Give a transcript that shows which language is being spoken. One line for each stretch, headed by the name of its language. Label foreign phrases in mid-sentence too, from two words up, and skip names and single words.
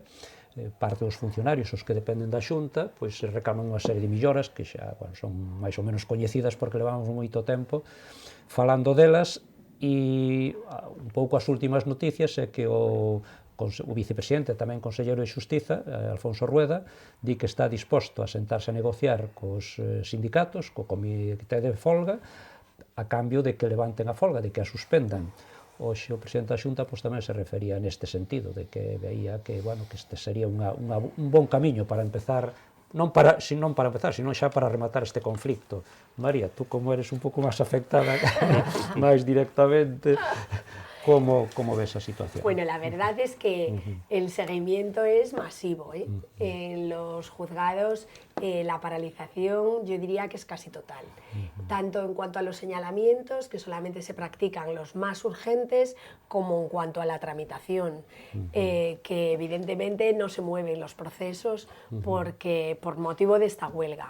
Galician: Parte dos funcionarios, os que dependen da Xunta, pois reclaman unha serie de melloras que xa, bueno, son máis ou menos coñecidas porque levamos moito tempo falando delas, e un pouco as últimas noticias é que o vicepresidente, tamén conselleiro de Xustiza, Alfonso Rueda, di que está disposto a sentarse a negociar cos sindicatos, co comité de folga, a cambio de que levanten a folga, de que a suspendan. Hoxe o presidente da Xunta pois, tamén se refería neste sentido, de que veía que, bueno, que este sería un bon camiño para empezar, non para empezar, sino xa para rematar este conflicto. María,
Spanish: tú como eres
Galician: un pouco máis afectada máis directamente, ¿cómo ves a situación?
Spanish: Bueno, la verdad es que el seguimiento es masivo, ¿eh? En los juzgados la paralización yo diría que es casi total, tanto en cuanto a los señalamientos, que solamente se practican los más urgentes, como en cuanto a la tramitación, que evidentemente no se mueven los procesos por motivo de esta huelga.